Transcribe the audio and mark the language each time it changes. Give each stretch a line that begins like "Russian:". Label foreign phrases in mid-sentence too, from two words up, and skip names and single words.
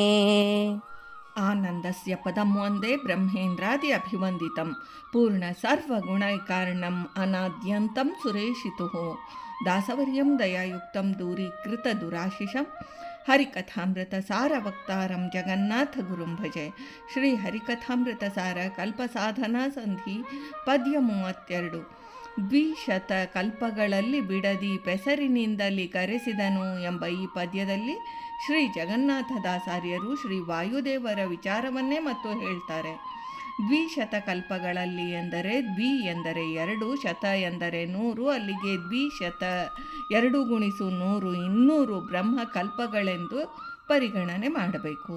Sanskrit: ಆನಂದಸ್ಯ ಪದಂ ವಂದೇ ಬ್ರಹ್ಮೇಂದ್ರಾದಿ ಅಭಿವಂದಿತಂ ಪೂರ್ಣ ಸರ್ವಗುಣೈಕಾರ್ಣಂ ಅನಾದ್ಯಂತಂ ಸುರೇಶಿತುಃ ದಾಸವರ್ಯಂ ದಯಾಯುಕ್ತಂ ದೂರೀಕೃತ ದುರಾಶಿಷಂ ಹರಿಕಥಾಮೃತ ಸಾರ ವಕ್ತಾರಂ ಜಗನ್ನಾಥ ಗುರುಂ ಭಜೆ.
Kannada: ಶ್ರೀ ಹರಿಕಥಾಮೃತ ಸಾರ ಕಲ್ಪಸಾಧನಾ ಸಂಧಿ ಪದ್ಯ 32. ದ್ವಿಶತ ಕಲ್ಪಗಳಲ್ಲಿ ಬಿಡದಿ ಪೆಸರಿನಿಂದಲಿ ಕರೆಸಿದನು ಎಂಬ ಈ ಪದ್ಯದಲ್ಲಿ ಶ್ರೀ ಜಗನ್ನಾಥದಾಸಾರ್ಯರು ಶ್ರೀ ವಾಯುದೇವರ ವಿಚಾರವನ್ನೇ ಮತ್ತು ಹೇಳ್ತಾರೆ. ದ್ವಿಶತ ಕಲ್ಪಗಳಲ್ಲಿ ಎಂದರೆ ದ್ವಿ ಎಂದರೆ 2, ಶತ ಎಂದರೆ 100, ಅಲ್ಲಿಗೆ ದ್ವಿಶತ 2 × 100 200 ಬ್ರಹ್ಮಕಲ್ಪಗಳೆಂದು ಪರಿಗಣನೆ ಮಾಡಬೇಕು.